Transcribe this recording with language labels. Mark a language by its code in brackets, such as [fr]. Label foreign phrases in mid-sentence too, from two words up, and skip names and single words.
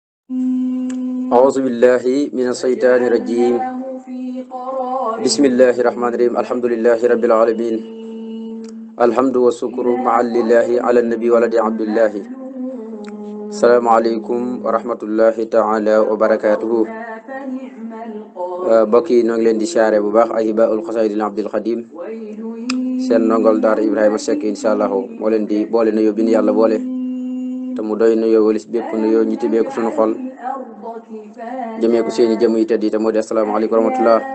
[ar] أعوذ بالله من الشيطان الرجيم بسم الله الرحمن الرحيم الحمد لله رب العالمين الحمد والشكر مع لله على النبي ولد عبد الله السلام عليكم ورحمة الله تعالى وبركاته [wo] mbokk yi ñoo ngi leen di siyaare bu baax Ahibaul Xasaayidil Abdil Xadim seen ndongol daara Ibrahima Seck [ar] إن شاء الله [wo] moo leen di boole nuyoo bi ñu yàlla boole te mu doy nuyoo walis bépp nuyoo ñi tibbee ko suñu xol jëmee ko seeni jëm yi tëdd yi te moo di [ar] السلام عليكم ورحمة الله